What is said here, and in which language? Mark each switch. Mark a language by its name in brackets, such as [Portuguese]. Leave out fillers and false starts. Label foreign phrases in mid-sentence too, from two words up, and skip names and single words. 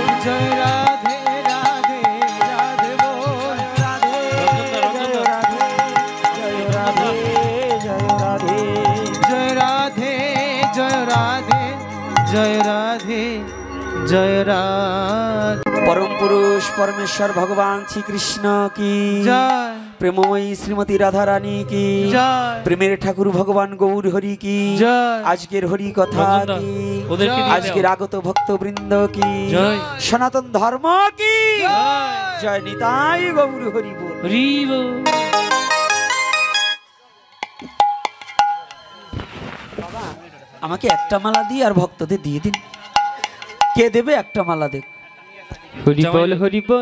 [Bangla] জয় রাধে রাধে রাধে বল রাধে জয় রাধে জয় রাধে জয় রাধে জয় রাধে জয় রাধে জয় রাধে জয় রাধে [Hindi] परम पुरुष परमेश्वर भगवान श्री कृष्ण की जय प्रेममयी श्रीमती राधा रानी की जय [Bangla] প্রেমের ঠাকুর [Hindi] भगवान गौर हरि की जय [Bangla] আজকের হরি কথা কী আজকের আগত ভক্তবৃন্দ কী [Hindi] जय सनातन धर्म की जय जय निताई गौर हरि बोल हरि बोल। [Bangla] আমাকে একটা মালা দিয়ে আর ভক্তদের দিয়ে দিন। কে দেবে একটা মালা? দেখ, হরি বল হরি বল।